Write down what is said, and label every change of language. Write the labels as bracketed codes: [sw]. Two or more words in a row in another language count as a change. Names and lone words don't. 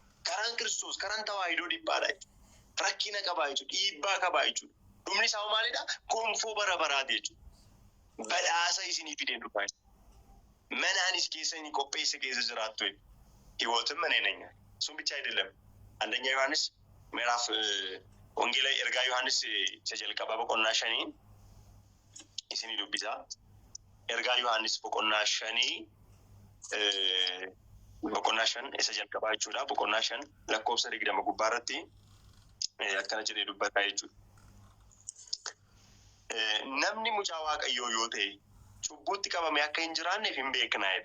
[om] Karaan Kiristoos, karaan tawaahidoo dhiphaadha jechuudha. Rakkina qabaa jechuudha. Dhiibbaa qabaa jechuudha. Dhumni isaa maalidha? Gonfoo bara baraati jechuudha. Badhaasa isinii fidee dhufaa jechuudha. Mana anis keessa inni qopheesse keessa jiraattu hiyootin mana nanya. Sun bicha [am] አይደለም. አንደኛ ዮሐንስ ምዕራፍ ወንጌል ኤርጋ ዮሐንስ [om] isa jalqabaa boqonnaa 5 isinii dubbisa. Ergaa Yohaannis boqonnaa 5 isa jalqabaa jechuudha. Boqonnaa 5 lakkoofsa 20 gubbaarratti akkana jedhee dubbataa jechuudha. Namni mucaa Waaqayyoo yoo ta'e cubbuutti qabamee akka hin jiraanneef hin beeknaa jedhe.